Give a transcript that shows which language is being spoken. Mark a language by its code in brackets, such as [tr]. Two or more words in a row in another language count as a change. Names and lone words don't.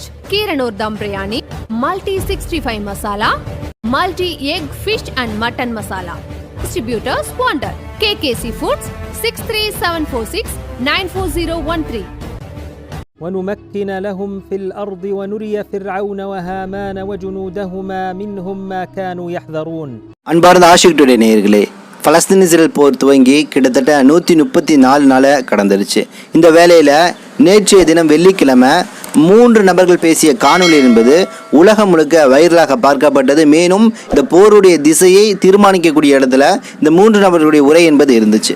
[en] Keeranur dum biryani, multi 65 masala, multi egg fish and mutton masala. distributors wanted KKC Foods 63746940013. [ar] ونمكن لهم في الأرض ونري فرعون وهامان وجنودهما منهم ما كانوا يحذرون. [ta] அன்பார்ந்த ஆஷிக் டுடே நேயர்களே, பலஸ்தீன் இஸ்ரேல் போர் துவங்கி கிட்டத்தட்ட 134 நாளை கடந்துருச்சு. இந்த வேளையில் நேற்றைய தினம் வெள்ளிக்கிழமை 3 நபர்கள் பேசிய காணொலி என்பது உலகம் முழுக்க வைரலாக பார்க்கப்பட்டது. மேலும் இந்த போருடைய திசையை தீர்மானிக்கக்கூடிய இடத்துல இந்த 3 நபர்களுடைய உரை என்பது இருந்துச்சு.